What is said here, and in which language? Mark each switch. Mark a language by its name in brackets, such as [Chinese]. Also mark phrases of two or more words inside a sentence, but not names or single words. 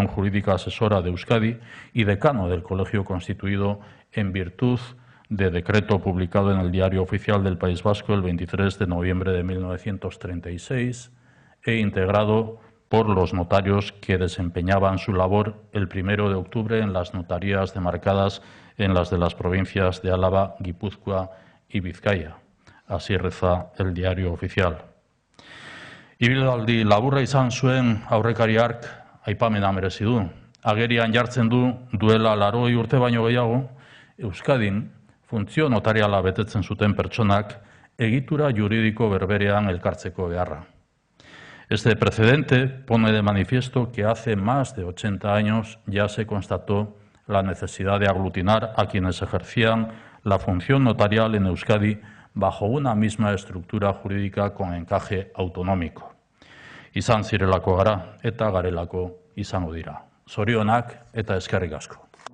[Spanish] Jurídica Asesora de Euskadi y decano del Colegio constituido en virtud de decreto publicado en el Diario Oficial del País Vasco el 23 de noviembre de 1936 e integrado por los notarios que desempeñaban su labor el 1 de octubre en las notarías demarcadas en las de las provincias de Álava, Guipúzcoa y Vizcaya. Así reza el Diario Oficial. [Basque] Ibilaldi laburra izan zuen aurrekari hark aipamena merezi du. Agerian jartzen du duela 80 urte baino gehiago, Euskadin funtzio notariala betetzen zuten pertsonak egitura juridiko berberean elkartzeko beharra. [Spanish] Este precedente pone de manifiesto que hace más de 80 años ya se constató la necesidad de aglutinar a quienes ejercían la función notarial en Euskadi bajo una misma estructura jurídica con encaje autonómico. [Basque] Izan zirelako gara eta garelako izango dira. Zorionak eta eskerrik asko.